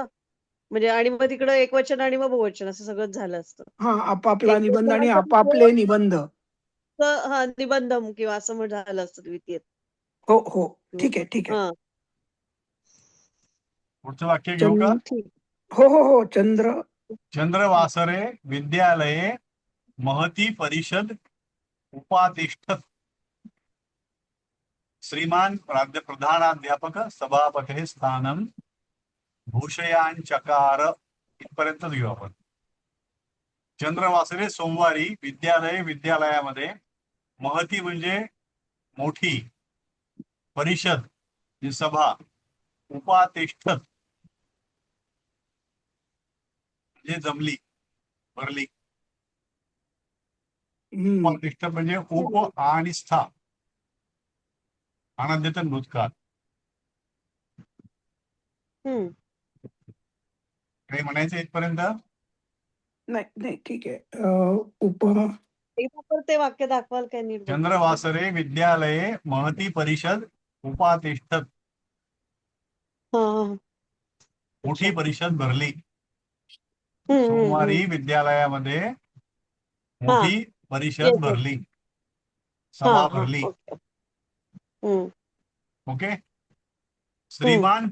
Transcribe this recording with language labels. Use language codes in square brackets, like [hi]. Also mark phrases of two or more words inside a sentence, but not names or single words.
[mr] म्हणजे आणि मग तिकडं एकवचन आणि मग बहुवचन असं सगळंच झालं असतं. हा, आपापला निबंध आणि एकवचनाचं आपापले निबंध. हा निबंधम किंवा असं मग झालं असतं द्वितीय. हो, ठीक आहे, ठीक आहे. हा पुढचं वाक्य घेऊ का. ठीक. हो, चंद्र. [sa] चंद्रवासरे विद्यालये महती परिषद उपातिष्ठत श्रीमान प्रधानाध्यापक सभापते स्थानम भूषयांचकार. [mr] इथपर्यंतच घेऊ आपण. चंद्रवासरे सोमवारी विद्यालयामध्ये महती म्हणजे मोठी, परिषद म्हणजे सभा, उपातिष्ठत म्हणजे जमली, भरली. उपातिष्ठत म्हणजे उप आणि स्था, अनद्यतन भूतकाळ. हम्म. काही म्हणायचं इथपर्यंत. नाही, ठीक आहे. एकदा तर ते वाक्य दाखवाल काय नीट बघू. [sa] चंद्रवासरे विद्यालये महती परिषद उपातिष्ठत. [mr] हा, हा. मोठी परिषद भरली. हम्म. सोमवारी विद्यालयामध्ये हा मोठी परिषद येस भरली, हा सभा हा भरली. ओके. हम्म. ओके. श्रीमान